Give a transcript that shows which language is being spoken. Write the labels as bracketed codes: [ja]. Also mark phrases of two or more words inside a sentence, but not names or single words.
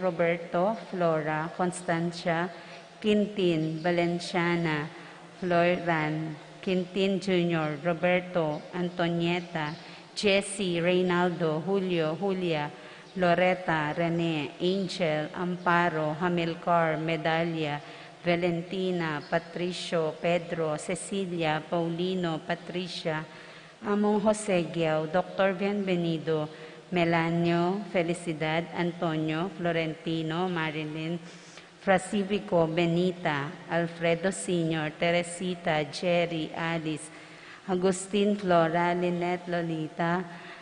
[en] Roberto, Flora, Constancia, Quintin, Valenciana, Floran, Quintin Jr., Roberto, Antonieta, Jesse, Reynaldo, Julio, Julia, Loretta, Rene, Angel, Amparo, Hamilcar, Medalia, Valentina, Patricio, Pedro, Cecilia, Paulino, Patricia, Among Jose Giao, Dr. Bienvenido, Melanio, Felicidad, Antonio, Florentino, Marilyn, Frasivico, Benita, Alfredo Sr., Teresita, Jerry, Alice, Agustin, Flora, Lynette, Lolita,